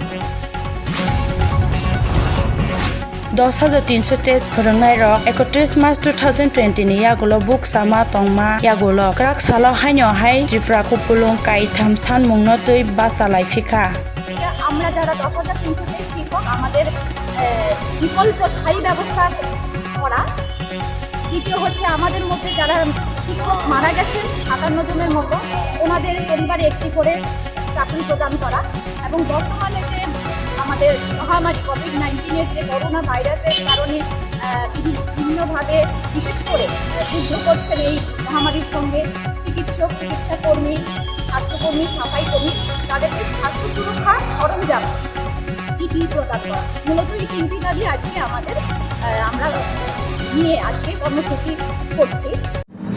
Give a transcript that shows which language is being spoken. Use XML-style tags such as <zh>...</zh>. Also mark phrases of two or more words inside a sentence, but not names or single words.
<trp>10,300 test phurungnai rok 31 March 2020 ni yagulo buk sama tongma yagulo krak salo haino hai Tripura kupulung kai tham san mungno tui basa laifika</trp> <bn>আমরা যারা 10,300 শিক্ষক আমাদের বিকল্প স্থায়ী ব্যবস্থা করা দ্বিতীয় হচ্ছে আমাদের মধ্যে যারা শিক্ষক মারা গেছেন 57 জনের মতো ওনাদের পরিবারে একটি করে চাকরি প্রদান করা এবং বর্তমানে যে আমাদের মহামারী কোভিড-19 যে করোনা ভাইরাসের কারণে বিভিন্নভাবে বিশেষ করে যুদ্ধ করছেন এই মহামারীর সঙ্গে চিকিৎসাকর্মী স্বাস্থ্যকর্মী সাফাই কর্মী তাদেরকে স্বাস্থ্য সুরক্ষা সরঞ্জাম প্রদান করা মূলত এই 3টি দাবি আজকে আমরা নিয়ে আজকে কর্মসূচি করছি।</bn>